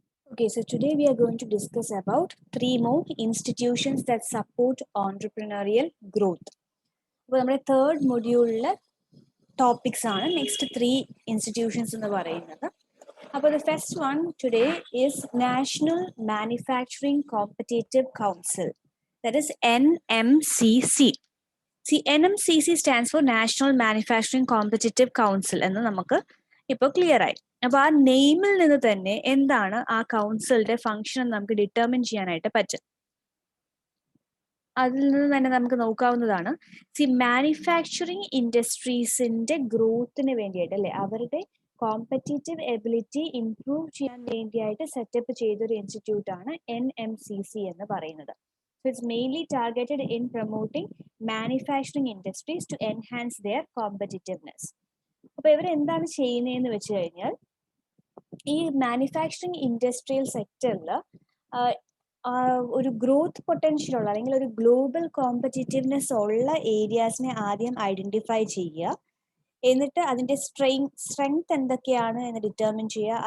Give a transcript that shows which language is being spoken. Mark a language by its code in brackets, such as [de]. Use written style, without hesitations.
[en] Okay, so today we are going to discuss about 3 more institutions that support entrepreneurial growth. [ml] അപ്പോൾ നമ്മുടെ third മൊഡ്യൂളിലെ topics ആണ് next 3 institutions എന്ന് പറയുന്നത്. [en] അപ്പോൾ the first one today is National Manufacturing Competitive Council, that is NMCC. See, NMCC stands for National Manufacturing Competitive Council [ml] എന്ന് നമുക്ക് ഇപ്പോൾ clear ആയി. അപ്പോൾ ആ നെയിമിൽ നിന്ന് തന്നെ എന്താണ് ആ കൗൺസിലിന്റെ ഫംഗ്ഷൻ എന്ന് നമുക്ക് ഡിറ്റർമിൻ ചെയ്യാനായിട്ട് പറ്റും. അതിൽ നിന്ന് തന്നെ നമുക്ക് നോക്കാവുന്നതാണ്. സി മാനുഫാക്ചറിങ് ഇൻഡസ്ട്രീസിന്റെ ഗ്രോത്തിന് വേണ്ടിയിട്ട് അല്ലെ, അവരുടെ കോമ്പറ്റീറ്റീവ് എബിലിറ്റി ഇംപ്രൂവ് ചെയ്യാൻ വേണ്ടിയായിട്ട് സെറ്റപ്പ് ചെയ്തൊരു ഇൻസ്റ്റിറ്റ്യൂട്ട് ആണ് NMCC എന്ന് പറയുന്നത്. [en] So it's mainly targeted in promoting manufacturing industries to enhance their competitiveness. [ml] അപ്പോൾ ഇവർ എന്താണ് ചെയ്യുന്നതെന്ന് വെച്ച് കഴിഞ്ഞാൽ, ഈ മാനുഫാക്ചറിങ് ഇൻഡസ്ട്രിയൽ സെക്ടറിൽ ഒരു ഗ്രോത്ത് പൊട്ടൻഷ്യൽ ഉള്ള അല്ലെങ്കിൽ ഒരു ഗ്ലോബൽ കോമ്പറ്റീറ്റീവ്നെസ് ഉള്ള ഏരിയാസിനെ ആദ്യം ഐഡന്റിഫൈ ചെയ്യുക. എന്നിട്ട് അതിന്റെ സ്ട്രെങ്ത് എന്തൊക്കെയാണ് എന്ന് ഡിറ്റർമിൻ ചെയ്യുക.